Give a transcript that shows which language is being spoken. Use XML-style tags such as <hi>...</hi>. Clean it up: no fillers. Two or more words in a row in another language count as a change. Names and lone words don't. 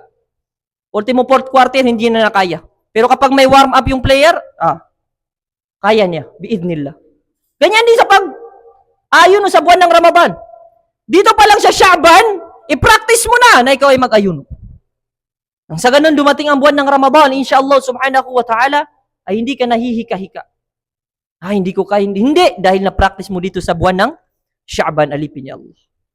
<tl>Ultimo</tl> <en>fourth quarter,</en> <tl>hindi na nakaya. Pero kapag may warm-up yung player, kaya niya, biidnillah. Ganyan din sa pag-ayuno sa buwan ng Ramadan. Dito pa lang sa Sha'ban, i-practice mo na ikaw ay mag-ayuno. Nang sa ganun dumating ang buwan ng Ramadan,</tl> <ar>إن شاء الله سبحانه وتعالى,</ar> <tl>ay hindi ka nahihika-hika. Hindi ko kaya, hindi, dahil na-practice mo dito sa buwan ng Sha'ban, alipin niya Allah.</tl>